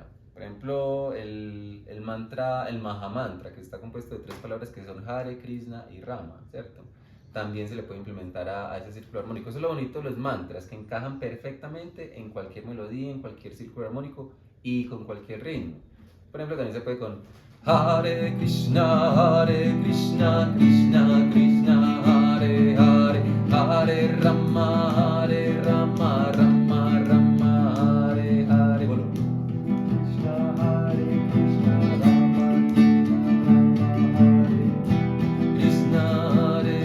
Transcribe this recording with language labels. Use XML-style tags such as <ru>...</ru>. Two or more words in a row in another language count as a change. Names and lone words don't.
<es>Por ejemplo, el mantra, el Maha Mantra, que está compuesto de 3 palabras que son Hare, Krishna y Rama, ¿cierto? También se le puede implementar a ese círculo armónico. Eso es lo bonito de los mantras, que encajan perfectamente en cualquier melodía, en cualquier círculo armónico y con cualquier ritmo. Por ejemplo, también se puede con</es> <sa>Hare Krishna, Krishna Krishna, Hare Hare, Hare Rama, Rama Rama, Hare Hare. Bueno. Krishna, Hare Krishna, Rama Krishna, Hare</sa>